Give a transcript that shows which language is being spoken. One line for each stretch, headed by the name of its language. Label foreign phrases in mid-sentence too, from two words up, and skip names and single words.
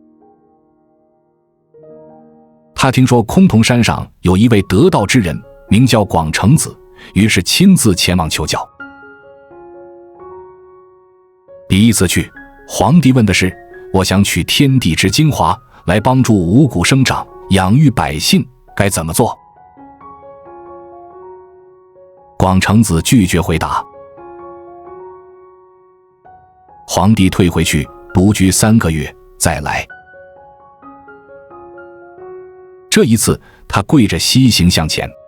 Chinese: 他听说崆峒山上有一位得道之人，名叫廣成子，於是親自前往求教。第一次去，皇帝問的是：我想取天地之精華來幫助五穀生長，養育百姓，該怎麼做？廣成子拒絕回答。皇帝退回去獨居3個月，再來。這一次，他跪着西行向前。